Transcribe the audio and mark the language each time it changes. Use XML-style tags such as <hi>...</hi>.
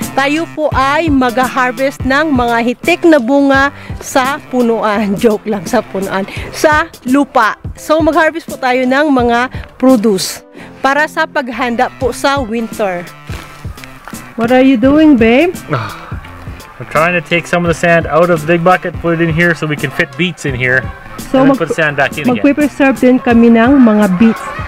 <tl>Tayo po ay mag-harvest ng mga hitik na bunga sa punuan. Joke lang, sa punuan. Sa lupa. So, mag-harvest po tayo ng mga produce para sa paghanda po sa winter.</tl> <en>What are you doing, babe? I'm trying to take some of the sand out of the big bucket, put it in here so we can fit beets in here. So and then put the sand back in again.</en> <tl>Magpe-preserve din kami ng mga beets.</tl>